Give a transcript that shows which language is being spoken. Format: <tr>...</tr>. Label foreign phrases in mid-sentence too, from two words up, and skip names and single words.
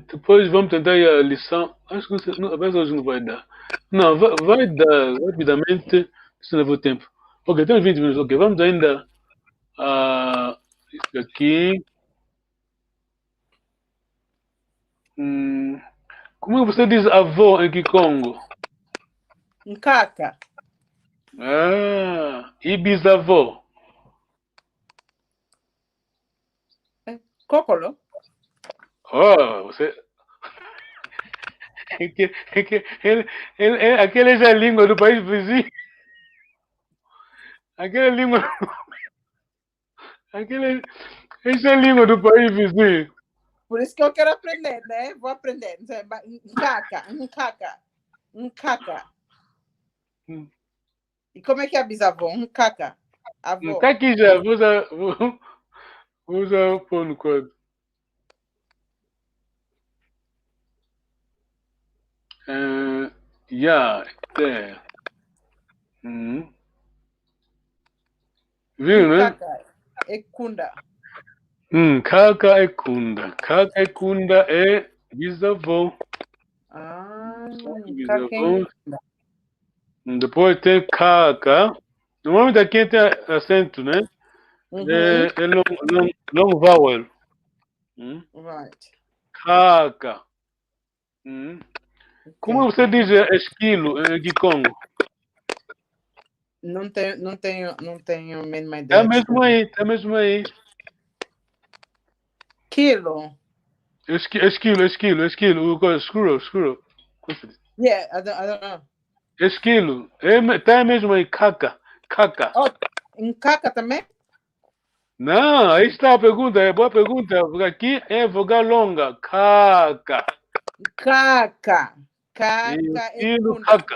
<pt>Depois vamos tentar ir à lição. Acho que não, a hoje não vai dar. Não, vai dar rapidamente. Se não levou tempo. Ok, temos 20 minutos. Ok, vamos ainda a isso aqui. Como você diz avô em Kikongo? Nkaka. Ah, e bisavô? Kokolo. Oh, você. Aquela já é a língua do país vizinho. Aquela é a língua. Essa é a língua do país vizinho. Por isso que eu quero aprender, né? Vou aprender. Nkaka. Nkaka. Nkaka. E como é que é bisavô? Nkaka. Avô. Tá aqui já, vou usar pôr no código.</pt> <en>Yeah, there.</en> <pt>Viu, né?</pt> <kg>Nkaka. Ekunda.</kg> <pt>Kaka é Kunda. Kaka é Kunda é bisavô. Ah, Bisavô. Depois tem Kaka. Normalmente aqui tem acento, né? É</pt> <en>long vowel.</en> <pt>Right. Kaka. Como você diz esquilo em Kikongo? Não tenho a mínima ideia. Tá mesmo aí. Quilo. Esquilo. Squirrel.</pt> <en>Yeah, I don't know.</en> <pt>Esquilo. Tá mesmo aí, Kaka. Oh, Nkaka também? Não, aí está a pergunta, é boa pergunta, porque aqui é vogal longa, Kaka. Kaka. E o Kaka esquilo, Ekunda. Kaka.</pt>